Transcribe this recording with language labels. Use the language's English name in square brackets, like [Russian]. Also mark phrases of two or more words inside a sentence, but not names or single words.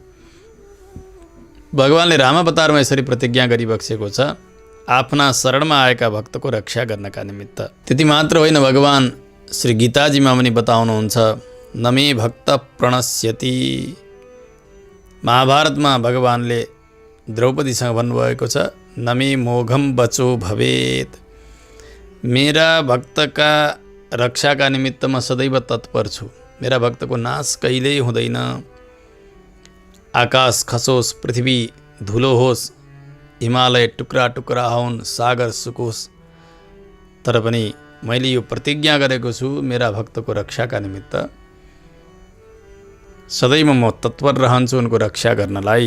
[Nepali] भगवानले रामावतारमा यसरी प्रतिज्ञा गरिबक्सेको छ आफ्ना शरणमा आएका भक्तको रक्षा गर्नका निमित्त। त्यति मात्र होइन, भगवान श्री गीताजीमा पनि बताउनुहुन्छ [Sanskrit] नमे भक्त प्रणश्यति। [Nepali] महाभारतमा भगवानले द्रौपदीसँग भन्नुभएको छ [Sanskrit] नमे मोघम बचो भवेत्। [Nepali] मेरा भक्तका रक्षाका निमित्त म सदैव तत्पर छु। मेरा भक्तको नाश कहिल्यै हुँदैन। आकाश खसोस्, पृथ्वी धुलो होस्, हिमालय टुक्रा टुक्रा हुन्, सागर सुकोस्, तर पनि मैले यो प्रतिज्ञा गरेको छु मेरा भक्तको रक्षाका निमित्त सदैव म तत्पर रहन्छु उनको रक्षा गर्नलाई।